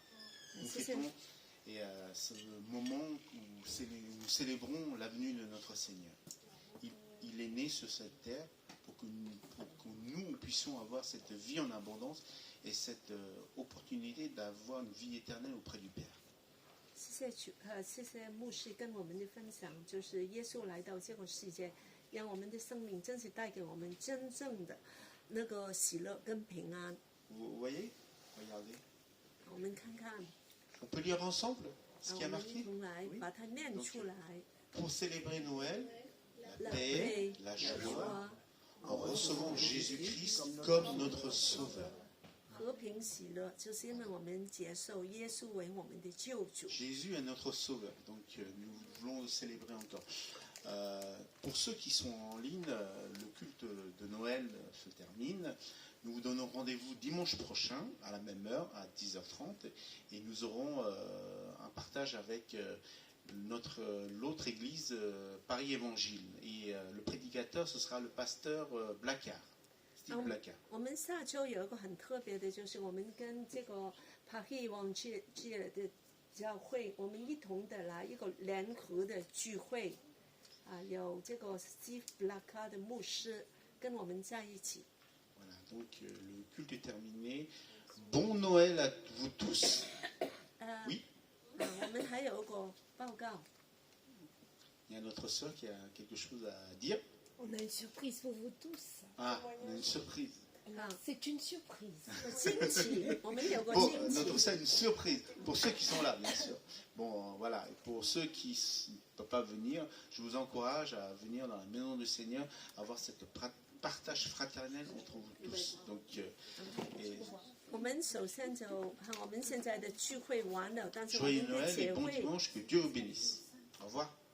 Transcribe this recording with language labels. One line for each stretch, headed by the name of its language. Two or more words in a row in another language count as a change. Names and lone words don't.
French: Nous fêtons et ce moment où nous célébrons la venue de notre Seigneur. Il est né sur cette terre pour que nous puissions avoir cette vie en abondance et cette opportunité d'avoir une vie éternelle auprès du Père.
Chinese: 谢谢牧师跟我们的分享，就是耶稣来到这个世界，让我们的生命真是带给我们真正的那个喜乐跟平安。
French: Vous voyez? Regardez.
Chinese: 我们看看，
French: On peut lire ensemble ce
Chinese: 我
French: qui a
Chinese: 们
French: marqué?
Chinese: 一同来把它念出来。
French: Pour célébrer Noël, la La paix, paix, la la joie, joie, en recevant Jésus-Christ comme notre Sauveur.
Chinese: 和平喜乐，就是因为我们接受耶稣为我们的救主。
French: Jésus est notre Sauveur, donc nous voulons le célébrer encore. Pour ceux qui sont en ligne, le culte de Noël se termine. Nous vous donnons rendez-vous dimanche prochain à la même heure, à 10h30, et nous aurons un partage avec l'autre église, Paris Évangile. Et le prédicateur, ce sera le pasteur Blacard, Steve Blacard.
Chinese: 我们下周有一个很特别的，就是我们跟这个 Paris Évangile 的教会，我们一同的来一个联合的聚会，有这个 Steve Blacard 的牧师跟我们在一起。
French: Voilà, donc le culte est terminé. Bon Noël à vous tous. Oui,
Chinese: 我们还有一个报告，
French: il y a notre sœur qui a quelque chose à dire. On a une surprise pour vous tous. Ah, on a une surprise. C'est une surprise.
Chinese: 惊喜，我们有个
French: Bon,
Chinese: 惊
French: on
Chinese: 喜。
French: trouve ça une surprise pour ceux qui sont là, bien sûr. Bon, voilà. Et pour ceux qui ne peuvent pas venir, je vous encourage à venir dans la maison du Seigneur, à avoir cette partage fraternel entre vous tous. Donc, et
Chinese: 我们首先就我们现在的聚会完了，但是我
French: joyeux
Chinese: 们的
French: Noël et
Chinese: 结
French: bon
Chinese: 会
French: dimanche, que Dieu vous bénisse. Au revoir.